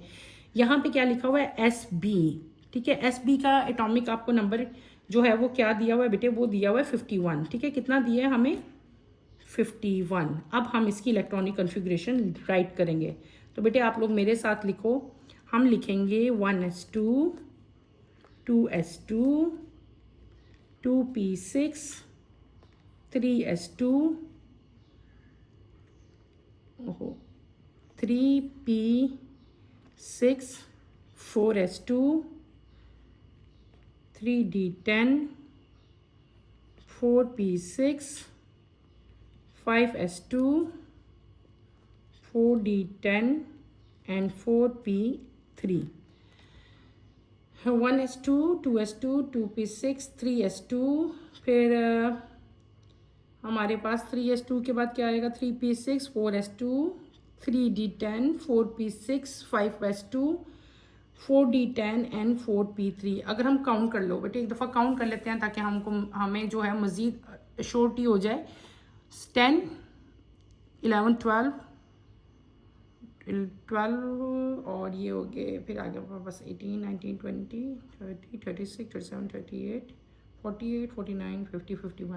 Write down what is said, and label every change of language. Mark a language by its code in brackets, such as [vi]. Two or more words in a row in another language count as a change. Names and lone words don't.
[hi] यहाँ पे क्या लिखा हुआ है, SB। ठीक है, SB का एटॉमिक आपको नंबर जो है वो क्या दिया हुआ है बेटे, वो दिया हुआ है 51। ठीक है, कितना दिया है हमें, 51। अब हम इसकी [en] electronic configuration write [hi] करेंगे। तो बेटे आप लोग मेरे साथ लिखो, हम लिखेंगे 1s2 2s2 2p6 3s2 3p6 4s2 3d10 4p6 5s2 4d10 and 4p3 1s2 2s2 2p6 3s2, फिर हमारे पास 3s2 के बाद क्या आएगा, 3p6 4s2 3d10 4p6 5s2 4d10 एंड 4p3। अगर हम काउंट कर लो बेटे, एक दफ़ा काउंट कर लेते हैं ताकि हमें जो है मज़ीद शॉर्ट ही हो जाए। 10 11 12 और ये हो गए, फिर आगे बस 18 19 20 30 36 37 38 48 49 50 51।